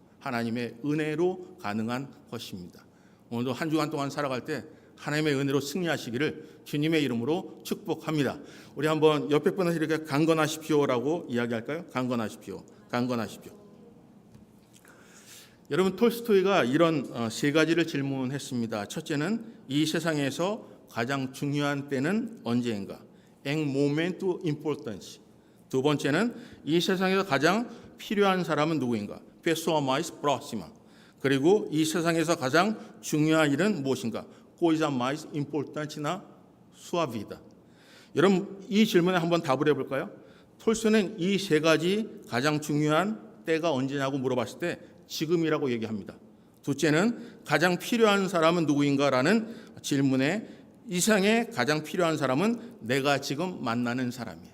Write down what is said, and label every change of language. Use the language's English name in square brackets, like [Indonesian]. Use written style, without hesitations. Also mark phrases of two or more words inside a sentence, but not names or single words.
[Korean] 하나님의 은혜로 가능한 것입니다. 오늘도 한 주간 동안 살아갈 때 하나님의 은혜로 승리하시기를 주님의 이름으로 축복합니다. 우리 한번 옆에 분한테 이렇게 강건하십시오라고 이야기할까요? 강건하십시오. 강건하십시오. 여러분, 톨스토이가 이런 세 가지를 질문했습니다. 첫째는 이 세상에서 가장 중요한 때는 언제인가? [Portuguese] En momento importante. [Korean] 두 번째는 이 세상에서 가장 필요한 사람은 누구인가? [Portuguese] Pessoa mais próxima. [Korean] 그리고 이 세상에서 가장 중요한 일은 무엇인가? [Portuguese] Coisa mais importante na sua vida. [Korean] 여러분, 이 질문에 한번 답을 해볼까요? 톨스토이는 이 세 가지 가장 중요한 때가 언제냐고 물어봤을 때 지금이라고 얘기합니다. 둘째는 가장 필요한 사람은 누구인가라는 질문에 이 세상에 가장 필요한 사람은 내가 지금 만나는 사람이에요.